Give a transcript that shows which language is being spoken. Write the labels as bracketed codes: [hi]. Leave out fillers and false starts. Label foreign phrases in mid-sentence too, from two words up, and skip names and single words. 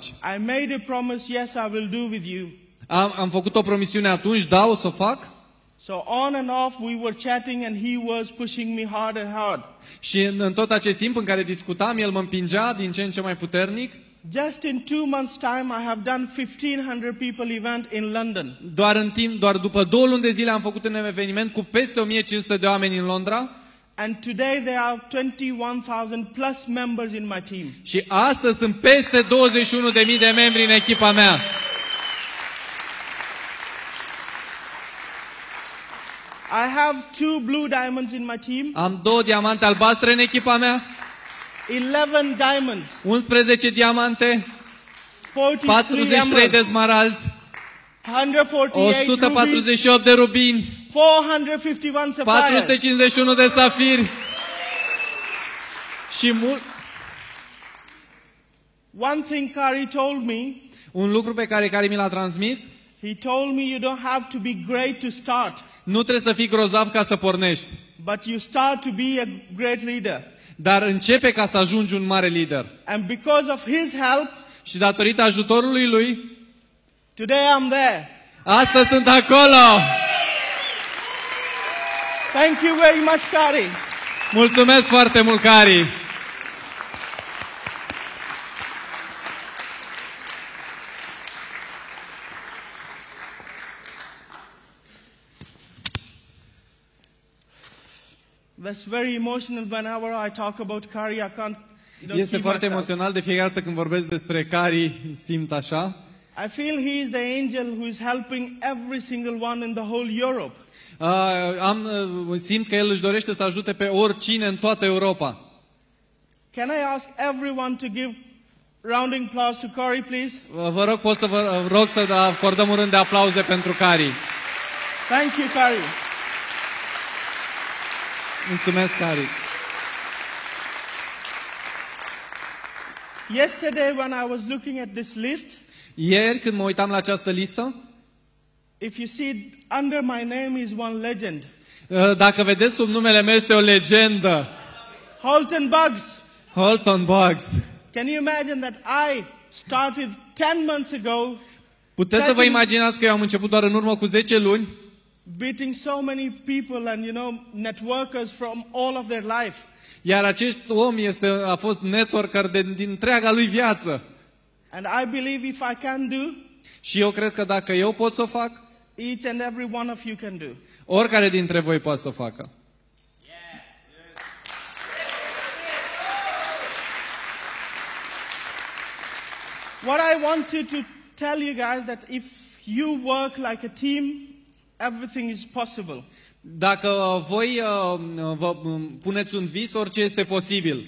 [en] I made a promise, yes, I will do with you. [ro] Am făcut o promisiune atunci, da, o să o fac. [en] So on and off we were chatting and he was pushing me hard and hard. [ro] Și în tot acest timp în care discutam, el mă împingea din ce în ce mai puternic. [en] Just in 2 months' time, I have done 1,500 people event in London. [ro] Doar după 2 luni de zile am făcut un eveniment cu peste 1500 de oameni în Londra. [en] And today there are 21,000 plus members in my team. [ro] Și astăzi sunt peste 21.000 de membri în echipa mea. [en] I have 2 blue diamonds in my team. [ro] Am 2 diamante albastre în echipa mea. [en] 11 diamonds. [ro] 11 diamante. 43 de smaralzi. 148 de rubini. [en] 451 sapphires. [ro] 451 de safiri. Și [en] one thing Kari told me. [ro] Un lucru pe care mi l-a transmis. [en] He told me you don't have to be great to start. [ro] Nu trebuie să fii grozav ca să pornești. [en] But you start to be a great leader. [ro] Dar începe ca să ajungi un mare lider. [en] And because of his help, [ro] și datorită ajutorului lui, [en] today I'm there. [ro] Astăzi sunt acolo. [en] Thank you very much, Kari. [ro] Mulțumesc foarte mult, Kari. [en] That's very emotional whenever I talk about Kari. I can't. [ro] Este foarte emoțional de fiecare dată când vorbesc despre Kari, simt așa. [en] I feel he is the angel who is helping every single one in the whole Europe. [ro] Simt că el își dorește să ajute pe oricine în toată Europa. [en] Can I ask everyone to give rounding applause to Kari, please? [ro] Vă rog, pot să vă rog să acordăm un rând de aplauze pentru Kari. [en] Thank you, Kari. [ro] Mulțumesc, Kari. [en] Yesterday when I was looking at this list, [ro] ieri când mă uitam la această listă, [en] if you see under my name is one legend. [ro] Dacă vedeți sub numele meu este o legendă. [en] Holton Buggs. [ro] Holton Buggs. [en] Can you imagine that I started 10 months ago? [ro] Puteți să vă imaginați că eu am început doar în urmă cu 10 luni? [en] Beating so many people and networkers from all of their life. [ro] Iar acest om a fost networker din întreaga lui viață. [en] And I believe if I can do, [ro] și eu cred că dacă eu pot să o fac, [en] each and every one of you can do. [ro] Oricare dintre voi poate să o facă. [en] Yes. What I wanted to tell you guys that if you work like a team, everything is possible. [ro] Dacă voi vă puneți un vis, orice este posibil.